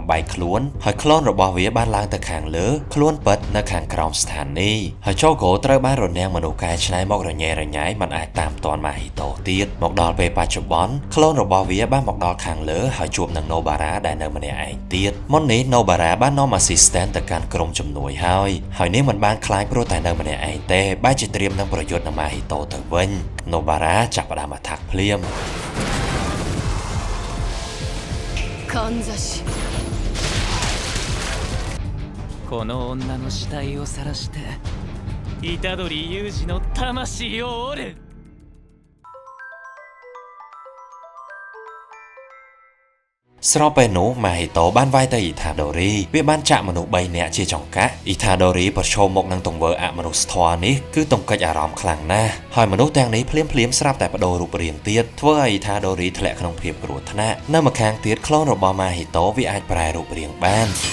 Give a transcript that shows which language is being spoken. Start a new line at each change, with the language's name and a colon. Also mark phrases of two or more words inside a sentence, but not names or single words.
Khmer: បែកខ្លួនហើយក្លូនរបស់វាបានឡើងទៅខាងលើខ្លួនពិតនៅខាងក្រោមស្ថានីយ៍ហើយជូហ្គោត្រូវបានរនាំងមនុស្សកែច្នៃមករញ៉េរញ៉ៃមិនអាចតាមទាន់ម៉ាហ៊ីតូទៀតមកដល់ពេលបច្ចុប្បន្នក្លូនរបស់វាបានមកដល់ខាងលើហើយជួបនឹងណូបារ៉ាដែលនៅម្នាក់ឯងទៀតមុននេះណូបារ៉ាបាននាំ assistant ទៅកាន់ក្រុមជំនួយហើយនាងមិនបានខ្លាចព្រោះតែនៅម្នាក់ឯងទេបែរជាត្រៀមនឹងប្រយុទ្ធនឹងម៉ាហ៊ីតូទៅវិញណូបារ៉ាចាប់ផ្ដើមអាថាក់ភ្លាម
Japanese: かんざしこの女の死体を晒して虎杖裕二の魂を折る
Khmer: ស្របពេលនោះម៉ាហ៊ីតូបានវាយទៅថាដូរីវាបានចាក់មនុស្ស3នាក់ជាចង្កាក់ថាដូរីប្រឈមមុខនឹងទង្វើអមនុស្សធម៌នេះគឺទង្គិចអារម្មណ៍ខ្លាំងណាស់ហើយមនុស្សទាំងនេះភ្លាមស្រាប់តែបដូររូបរាងទៀតធ្វើឲ្យថាដូរីធ្លាក់ក្នុងភាពគ្រោះថ្នាក់នៅម្ខាងទៀតក្លូនរបស់ម៉ាហ៊ីតូវាអាចប្រែរូបរាងបាន